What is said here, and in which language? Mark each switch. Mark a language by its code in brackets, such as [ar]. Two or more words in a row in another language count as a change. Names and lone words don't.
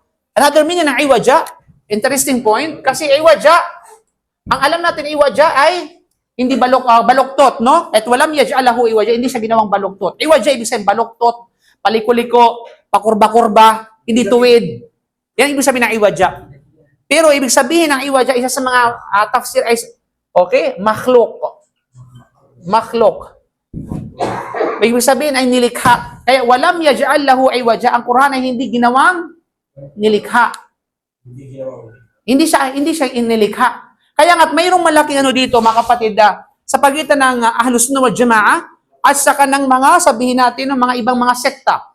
[en] Another meaning [tl] ng iwaja, [en] interesting point, [tl] kasi iwaja, ang alam natin iwaja ay hindi baluktot, no? At [ar] ولم يجعله عوجا, [tl] hindi siya ginawang baluktot. Iwaja ibig sabihin baluktot, paliko-liko, pakurba-kurba, hindi tuwid. Yan ibig sabihin ng iwaja. Pero ibig sabihin ng iwaja, isa sa mga tafsir ay, okay, makhluk. Makhluk. Ibig sabihin ay nilikha. Kaya [ar] ولم يجعله عوجا, [tl] ang Quran ay hindi ginawang nilikha. Hindi siya inilikha. Kaya nga't mayroong malaking dito, mga kapatid, sa pagitan ng Ahlus Sunnah wal Jamaah at saka ng mga, sabihin natin, ng mga ibang mga sekta.